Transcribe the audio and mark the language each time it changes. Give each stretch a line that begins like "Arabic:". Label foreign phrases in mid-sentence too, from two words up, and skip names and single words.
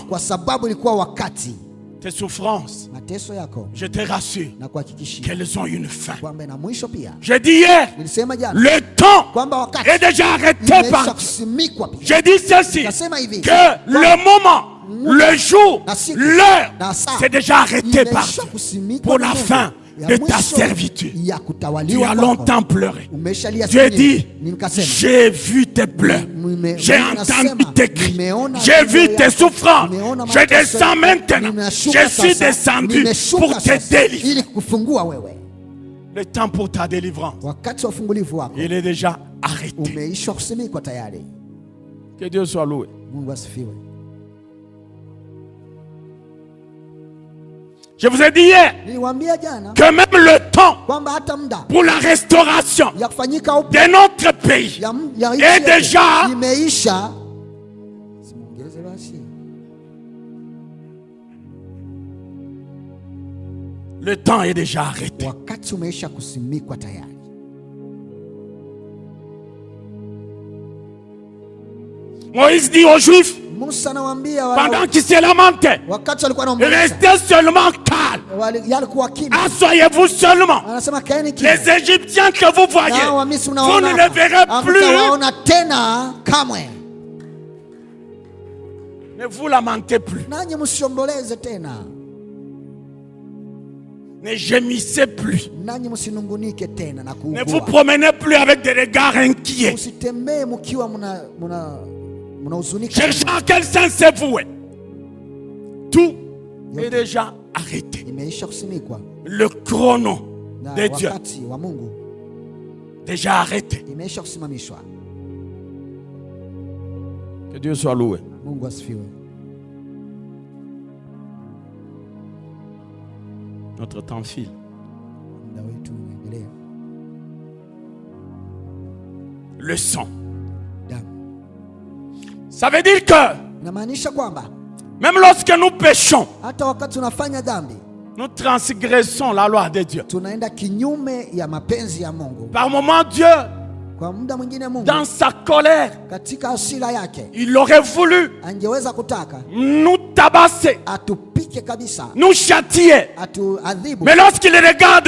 Swahili: kwa sababu ilikuwa wakati.
French: Tes souffrances,
Swahili: Mateso yako
French: je te rassure,
Swahili: na kuhakikishia
French: qu'elles ont une fin.
Swahili: kwamba na mwisho pia.
French: J'ai dit hier,
Swahili: Nilisema jana
French: le temps
Swahili: kwamba wakati
French: est déjà arrêté
Swahili: imeisha
French: par Dieu.
Swahili: kusimikwa pia.
French: J'ai dit ceci,
Swahili: Nikasema hivi
French: que le moment, le jour,
Swahili: na siku,
French: l'heure,
Swahili: na saa
French: c'est déjà arrêté par
Swahili: imeisha
French: Dieu
Swahili: kusimikwa
French: pour
Swahili: na
French: la
Swahili: Mungu.
French: fin
Swahili: Ya
French: de ta
Swahili: mwisho
French: servitude.
Swahili: ya
French: Tu
Swahili: kutawaliwa
French: as
Swahili: kwako.
French: longtemps pleuré.
Swahili: Umeshalia
French: Dieu
Swahili: siku nyingi.
French: dit,
Swahili: Nikasema
French: j'ai vu tes pleurs, j'ai entendu tes cris, j'ai vu tes souffrances, je descends maintenant, je suis descendu pour te délivrer.
Swahili: ili kukufungua wewe.
French: Le temps pour ta délivrance,
Swahili: Wakati wa ufungulivu wako
French: il est déjà arrêté.
Swahili: umeisha kusimikwa tayari.
French: Que Dieu soit loué.
Swahili: Mungu asifiwe.
French: Je vous ai dit hier
Swahili: Niliwaambia jana
French: que même le temps
Swahili: kwamba hata muda
French: pour la restauration
Swahili: ya kufanyika upya
French: de notre pays
Swahili: ya nchi
French: est
Swahili: yetu
French: déjà
Swahili: imeisha. Simuongeze basi.
French: le temps est déjà arrêté.
Swahili: Wakati umeisha kusimikwa tayari.
French: Moïse dit aux Juifs,
Swahili: Musa anawaambia
French: pendant qu'ils se lamentaient,
Swahili: wakati walikuwa wanaomboleza,
French: restez seulement calme.
Swahili: yalikuwa kimya.
French: Asseyez-vous seulement.
Swahili: Anasema kaeni kimya.
French: Les Égyptiens que vous voyez,
Swahili: Nao wa Misri
French: vous
Swahili: mnawaona
French: ne les
Swahili: hapa,
French: verrez plus.
Swahili: hamtawaona tena kamwe.
French: Ne vous lamentez plus.
Swahili: Nanyi msiomboleze tena.
French: Ne gémissez plus.
Swahili: Nanyi msinungunike tena na
French: Ne vous
Swahili: kuugua.
French: promenez plus avec des regards inquiets.
Swahili: Msitembee mkiwa mnahuzunika.
French: Cherchant à quel sens c'est voué. Tout est déjà arrêté.
Swahili: Imeisha kusimikwa
French: Le chrono
Swahili: na
French: de Dieu
Swahili: wakati wa Mungu
French: déjà arrêté.
Swahili: imeisha kusimamishwa.
French: Que Dieu soit loué.
Swahili: Mungu asifiwe.
French: Notre temps file.
Swahili: Muda wetu unaendelea.
French: le sang.
Swahili: damu.
French: Ça veut dire que
Swahili: Inamaanisha kwamba
French: même lorsque nous péchons,
Swahili: hata wakati tunafanya dhambi,
French: nous transgressons la loi de Dieu.
Swahili: tunaenda kinyume ya mapenzi ya Mungu.
French: Par moment, Dieu,
Swahili: Kwa muda mwingine Mungu
French: dans sa colère,
Swahili: katika hasira yake
French: il aurait voulu
Swahili: angeweza kutaka
French: nous tabasser,
Swahili: atupike kabisa,
French: nous châtier.
Swahili: atuadhibu.
French: Mais lorsqu'il regarde le